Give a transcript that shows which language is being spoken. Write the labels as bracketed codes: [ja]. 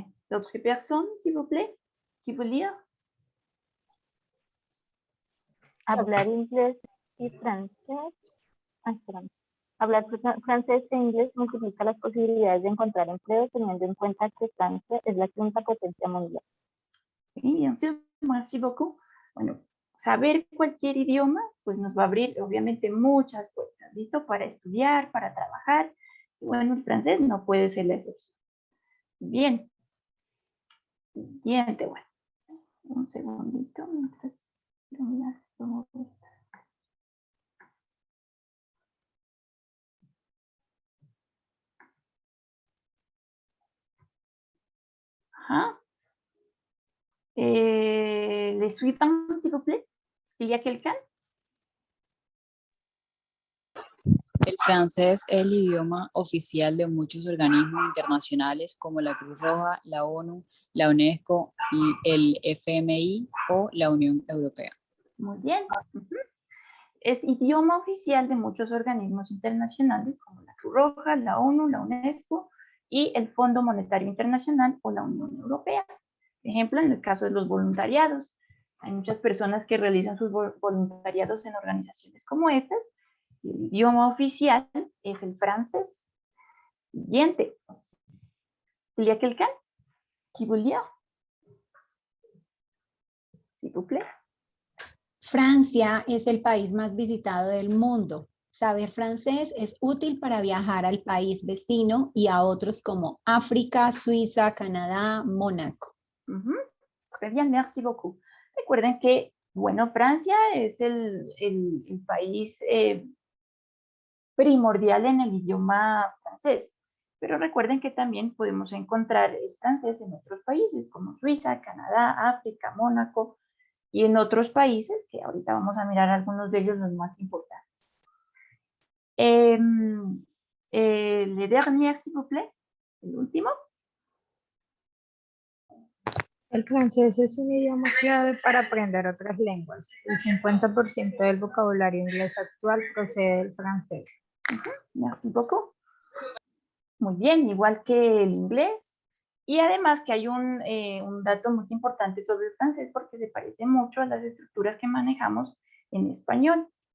[fr] D'autres personnes, s'il vous plaît, qui veut lire? [es] Hablar inglés y francés. Hablar francés e inglés multiplica las posibilidades de encontrar empleo, teniendo en cuenta que Francia es la quinta potencia mundial. [fr] Sí, bien sûr, merci beaucoup. [es] Bueno, saber cualquier idioma, pues nos va a abrir obviamente muchas puertas, ¿listo? Para estudiar, para trabajar. Y bueno, el francés no puede ser la excepción. Bien. Siguiente, bueno. Un segundito mientras tomo esto. [fr] Les suivants, s'il vous plaît. ¿Il y a quelqu'un? [es] El francés es el idioma oficial de muchos organismos internacionales como la Cruz Roja, la ONU, la UNESCO, el FMI o la Unión Europea. Muy bien. Es idioma oficial de muchos organismos internacionales como la Cruz Roja, la ONU, la UNESCO y el Fondo Monetario Internacional o la Unión Europea. Por ejemplo, en el caso de los voluntariados, hay muchas personas que realizan sus voluntariados en organizaciones como estas y el idioma oficial es el francés. Siguiente. [fr] Il y a quelqu'un qui veut lire? S'il vous plaît. [es] Francia es el país más visitado del mundo. Saber francés es útil para viajar al país vecino y a otros como África, Suiza, Canadá, Mónaco. [fr] Très bien, merci beaucoup. [es] Recuerden que, bueno, Francia es el país primordial en el idioma francés, pero recuerden que también podemos encontrar el francés en otros países como Suiza, Canadá, África, Mónaco y en otros países que ahorita vamos a mirar algunos de ellos los más importantes. [fr] Le dernier, s'il vous plaît, [es] el último. El francés es un idioma clave para aprender otras lenguas. El 50% del vocabulario inglés actual procede del francés. [fr] Merci beaucoup. [es] Muy bien, igual que el inglés. Y además que hay un dato muy importante sobre el francés porque se parece mucho a las estructuras que manejamos en español.